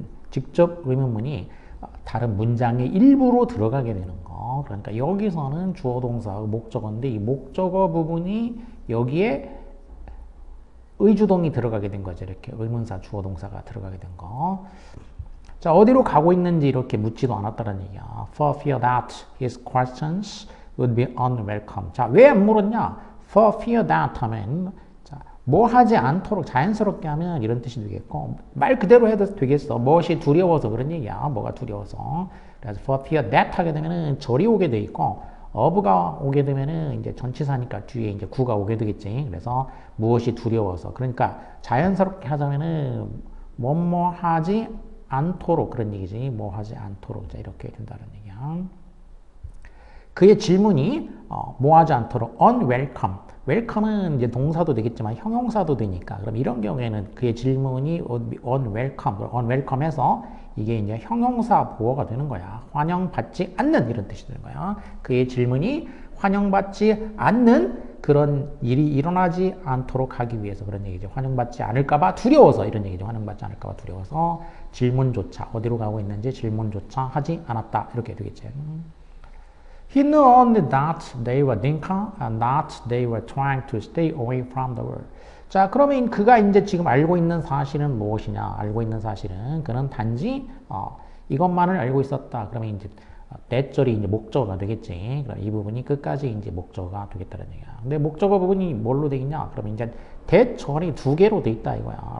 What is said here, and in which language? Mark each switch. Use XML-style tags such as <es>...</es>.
<ko>직접 의문문이 다른 문장의 일부로 들어가게 되는 거. 그러니까 여기서는 주어 동사 목적어인데 이 목적어 부분이 여기에 의주동이 들어가게 된 거죠. 이렇게 의문사 주어 동사가 들어가게 된 거. 자, 어디로 가고 있는지 이렇게 묻지도 않았다는 얘기야.</ko> <en>For fear that his questions would be unwelcome.</en> <ko>자, 왜 안 물었냐?</ko> <en>For fear that</en> <ko>하면 뭐 하지 않도록 자연스럽게 하면 이런 뜻이 되겠고 말 그대로 해도 되겠어. 무엇이 두려워서 그런 얘기야. 뭐가 두려워서. 그래서</ko> <en>for fear that</en> <ko>하게 되면은 절이 오게 돼 있고 of가 오게 되면은 이제 전치사니까 뒤에 이제 구가 오게 되겠지. 그래서 무엇이 두려워서. 그러니까 자연스럽게 하자면은 뭐뭐 하지 않도록 그런 얘기지. 뭐 하지 않도록 자 이렇게 된다는 얘기야. 그의 질문이 뭐 하지 않도록 unwelcome. 웰컴은 이제 동사도 되겠지만 형용사도 되니까 그럼 이런 경우에는 그의 질문이 unwelcome, unwelcome해서 이게 이제 형용사 보어가 되는 거야. 환영받지 않는 이런 뜻이 되는 거야. 그의 질문이 환영받지 않는 그런 일이 일어나지 않도록 하기 위해서 그런 얘기죠. 환영받지 않을까봐 두려워서 이런 얘기죠. 환영받지 않을까봐 두려워서 질문조차 어디로 가고 있는지 질문조차 하지 않았다 이렇게 되겠지.</ko> <en>He knew only that they were Dinka and that they were trying to stay away from the war.</en> <ko>자, 그러면 그가 이제 지금 알고 있는 사실은 무엇이냐? 알고 있는 사실은 그는 단지 이것만을 알고 있었다. 그러면 이제 대절이 이제 목적어가 되겠지. 그럼 이 부분이 끝까지 이제 목적어가 되겠다는 얘기야. 근데 목적어 부분이 뭘로 되겠냐? 그러면 이제 대절이 두 개로 돼 있다 이거야.</ko>